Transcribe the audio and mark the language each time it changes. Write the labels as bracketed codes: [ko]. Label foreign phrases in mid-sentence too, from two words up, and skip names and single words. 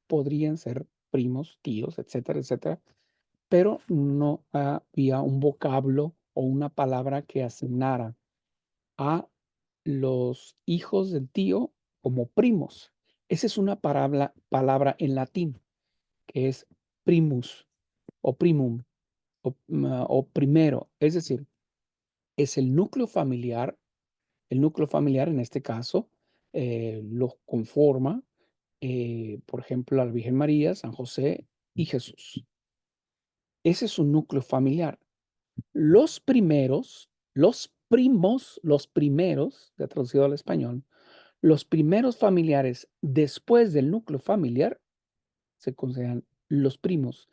[es] Podrían ser primos, tíos, etcétera, etcétera, pero no había un vocablo o una palabra que asignara a los hijos del tío como primos. Esa es una palabra en latín que es primus o primum o primero, es decir, es el núcleo familiar en este caso lo conforma, por ejemplo, la Virgen María, San José y Jesús. Ese es un núcleo familiar. Los primeros, los primos, los primeros, de traducido al español, los primeros familiares después del núcleo familiar se consideran los primos.